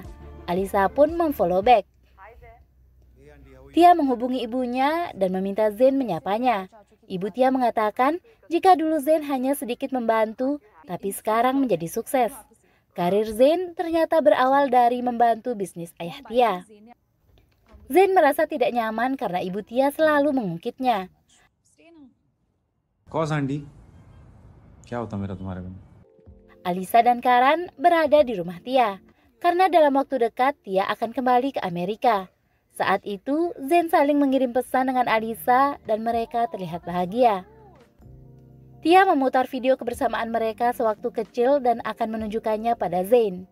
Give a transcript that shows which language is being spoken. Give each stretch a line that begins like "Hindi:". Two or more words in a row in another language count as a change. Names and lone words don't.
Indonesian: Alisa pun memfollow back. Tia menghubungi ibunya dan meminta Zain menyapanya. Ibu Tia mengatakan jika dulu Zain hanya sedikit membantu, tapi sekarang menjadi sukses. Karir Zain ternyata berawal dari membantu bisnis ayah Tia. Zain merasa tidak nyaman karena ibu Tia selalu mengungkitnya.
Hindi: कौन आंटी क्या होता मेरा तुम्हारे बिना
Indonesian: Alisa dan Karan berada di rumah Tia karena dalam waktu dekat Tia akan kembali ke Amerika. Saat itu Zain saling mengirim pesan dengan Alisa dan mereka terlihat bahagia. Tia memutar video kebersamaan mereka sewaktu kecil dan akan menunjukkannya pada Zain.